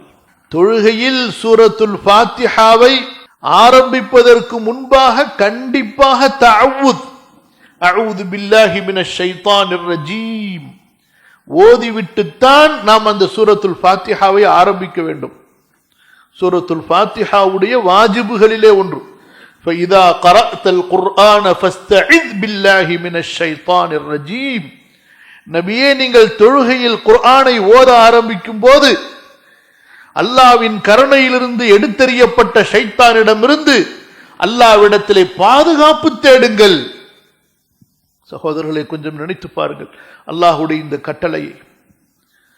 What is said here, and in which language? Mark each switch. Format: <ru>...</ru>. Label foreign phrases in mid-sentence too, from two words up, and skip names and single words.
<ta>தொழுகையில் சூரத்துல் ஃபாத்திஹாவை ஆரம்பிப்பதற்கு முன்பாக கண்டிப்பாக தஅவ்வுத்,</ta> <ar>أعوذ بالله من الشيطان الرجيم</ar> <ta>ஓதிவிட்டுத்தான் நாம் அந்த சூரத்துல் ஃபாத்திஹாவை ஆரம்பிக்க வேண்டும். சூரத்துல் ஃபாத்திஹாவுடைய வாஜிபுகளிலே ஒன்று.</ta> <ar>فإذا قرأت القرآن فاستعذ بالله من الشيطان الرجيم.</ar> <ta>நபியே, நீங்கள் தொழுகையில் குர்ஆனை ஓத ஆரம்பிக்கும் போது அல்லாஹ்வின் கருணையிலிருந்து எடுத்தெறியப்பட்ட ஷைத்தானிடமிருந்து அல்லாஹ்விடத்திலே பாதுகாப்பு தேடுங்கள். சகோதரர்களை, கொஞ்சம் நினைத்து பாருங்கள் அல்லாஹ்வுடைய இந்த கட்டளையை.</ta>